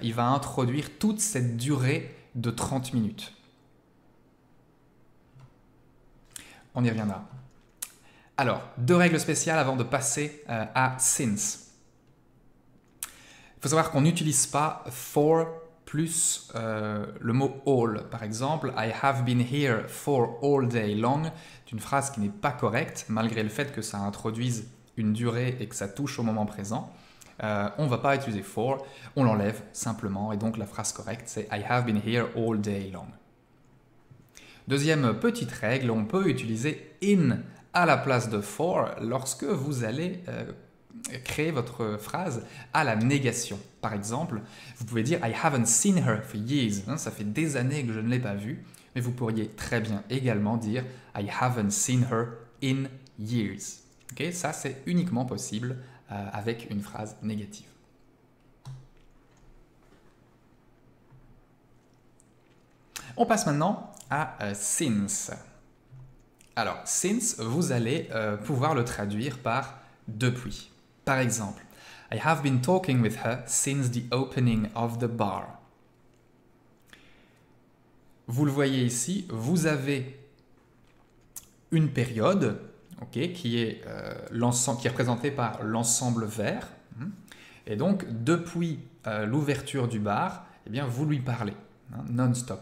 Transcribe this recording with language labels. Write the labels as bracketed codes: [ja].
[fr] Il va introduire toute cette durée de 30 minutes. On y reviendra. Alors, deux règles spéciales avant de passer à since. Il faut savoir qu'on n'utilise pas for plus le mot all. [en] Par exemple, I have been here for all day long. [fr] C'est une phrase qui n'est pas correcte, malgré le fait que ça introduise une durée et que ça touche au moment présent. On ne va pas utiliser for, on l'enlève simplement, et donc la phrase correcte c'est I have been here all day long. Deuxième petite règle, on peut utiliser in à la place de for lorsque vous allez créer votre phrase à la négation. [en] Par exemple, vous pouvez dire I haven't seen her for years. [fr] Ça fait des années que je ne l'ai pas vue, mais vous pourriez très bien également dire I haven't seen her in years. Okay, ça, c'est uniquement possible avec une phrase négative. On passe maintenant à since. Alors, since, vous allez pouvoir le traduire par depuis. [en] Par exemple, I have been talking with her since the opening of the bar. [fr] vous le voyez ici, vous avez une période qui est représentée par l'ensemble vert. Et donc, depuis l'ouverture du bar, eh bien, vous lui parlez non-stop.